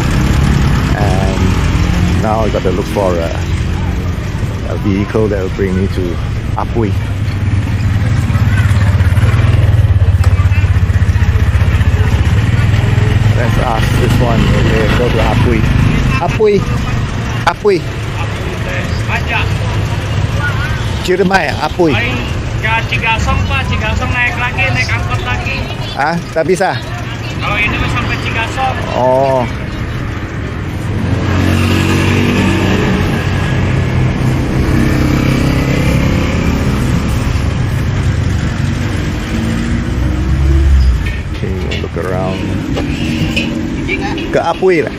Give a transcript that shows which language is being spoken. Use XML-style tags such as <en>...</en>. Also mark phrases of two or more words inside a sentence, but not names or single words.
<en>And now I got to look for a vehicle that will bring me to Apuy. Let's ask this one. Okay, go to Apuy. Apuy. Apuy. Ciremai, Apuy.</en> <id>Cigasong Pak, Cigasong naik lagi, naik angkot lagi. Ah, tak bisa. Kalau ini sampai Cigasong. Oh. Around ke Apuy lah.</id>